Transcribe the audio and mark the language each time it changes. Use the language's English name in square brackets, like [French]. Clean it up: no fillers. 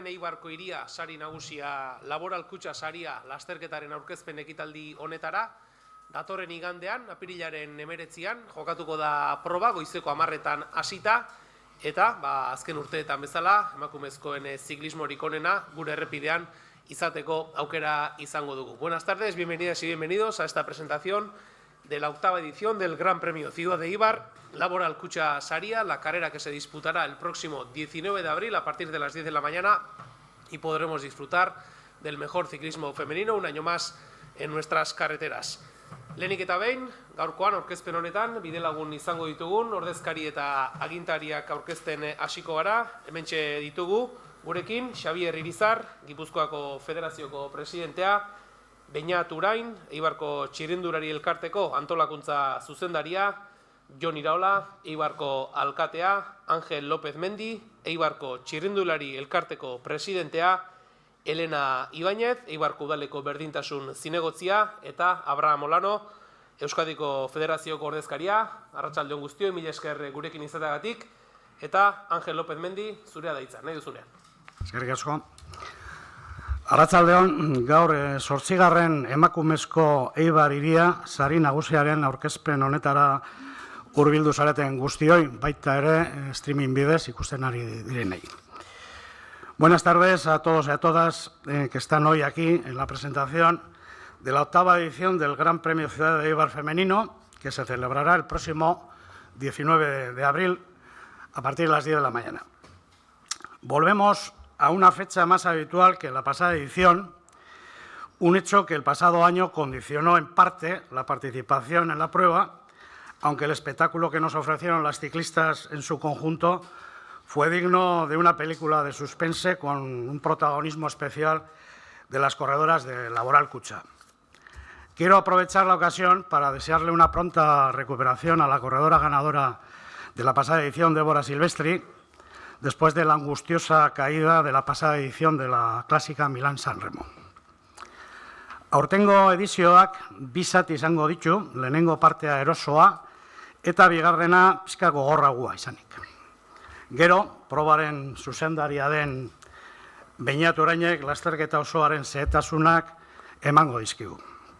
[Basque] Eibarko hiria sari nagusia Laboral Kutxa saria lasterketaren aurkezpen ekitaldi honetara. Datorren igandean, apirilaren 19an, jokatuko da proba, goizeko 10etan hasita, eta azken urteetan bezala, emakumezkoen ziklismorik onena, gure errepidean izateko aukera izango dugu. [Spanish] Buenas tardes, bienvenidas y bienvenidos a esta presentación de la 8ª edición del Gran Premio Ciudad de Eibar, Laboral Kutxa Saria, la carrera que se disputará el próximo 19 de abril a partir de las 10 de la mañana y podremos disfrutar del mejor ciclismo femenino un año más en nuestras carreteras. [Basque] Lehenik eta behin, gaurkoan aurkezpen honetan, bidelagun izango ditugun, ordezkari eta agintariak aurkezten hasiko gara, hementxe ditugu, gurekin, Xabier Irizar, Gipuzkoako Federazioko presidentea, Beñat Urain, Eibarko Txirrindulari Elkarteko antolakuntza zuzendaria, Jon Iraola, Eibarko alkatea, Angel López Mendi, Eibarko Txirrindulari Elkarteko presidentea, Elena Ibáñez, Eibarko Udaleko berdintasun zinegotzia, eta Abraham Olano, Euskadiko Federazioko ordezkaria, arratsaldeon guztioi, mila esker gurekin izateagatik, eta Angel López Mendi, zurea da hitza, nahi duzunean. Eskerrik asko. Arratsaldeon, gaur 8. emakumezko Eibar hiria sari nagusiaren aurkezpen honetara hurbildu zareten guztioi, baita ere streaming bidez ikusten ari direnei. [Spanish] Buenas tardes a todos y a todas que están hoy aquí en la presentación de la 8ª edición del Gran Premio Ciudad de Eibar Femenino, que se celebrará el próximo 19 de abril a partir de las 10 de la mañana. Volvemos a una fecha más habitual que la pasada edición, un hecho que el pasado año condicionó en parte la participación en la prueba, aunque el espectáculo que nos ofrecieron las ciclistas en su conjunto fue digno de una película de suspense con un protagonismo especial de las corredoras de Laboral Kutxa. Quiero aprovechar la ocasión para desearle una pronta recuperación a la corredora ganadora de la pasada edición, Débora Silvestri, después de la angustiosa caída de la pasada edición de la clásica Milán-San Remo. [Basque] Aurtengo edizioak bi zati izango ditu, lehenengo partea erosoa eta bigarrena pixka gogorragoa izanik. Gero, probaren zuzendaria den Beñat Urainek lasterketa osoaren zehetasunak emango dizkigu.